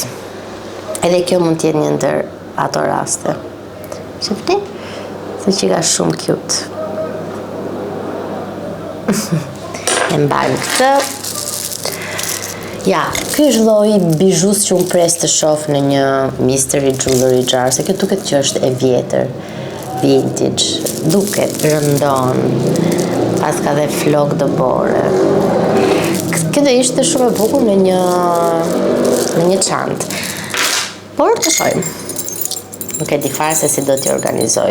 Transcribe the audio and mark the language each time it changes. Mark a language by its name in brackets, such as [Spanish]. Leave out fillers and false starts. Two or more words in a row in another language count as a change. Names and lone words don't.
[Albanian] Edhe kjo mund t'jetë një ndër ato raste. Shifti? Se që ka shumë cute. E mbajmë këtë. Ja, ky është lloji bijus që unë pres të shoh në një [English] mystery jewelry jar, [Albanian] se kjo duket që është e vjetër, vintage, duket rëndon, pas ka dhe flok dëbore. Kjo do ishte shumë e bukur në një çantë. Por të shojmë. Nuk e di fare se si do t'i organizoj.